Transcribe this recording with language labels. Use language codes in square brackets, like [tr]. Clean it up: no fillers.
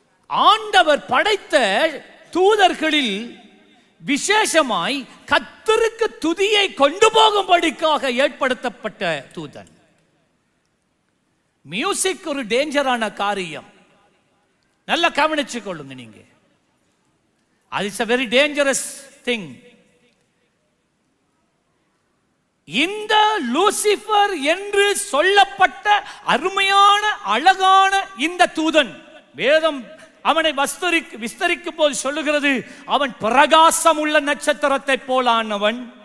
[ta] ஆண்டவர் படைத்த தூதர்களில் விசேஷமாய் கர்த்தருக்கு துதியை கொண்டு போகும்படிக்காக ஏற்படுத்தப்பட்ட தூதன். மியூசிக் ஒரு டேஞ்சரான காரியம், நல்லா கவனிச்சு கொள்ளுங்க நீங்க. [en] அது is a very dangerous thing. [ta] இந்த லூசிபர் என்று சொல்லப்பட்ட அருமையான அழகான இந்த தூதன், வேதம் அவனை விஸ்தரிக்கும் போது சொல்லுகிறது, அவன் பிரகாசம் உள்ள நட்சத்திரத்தை போலானவன்.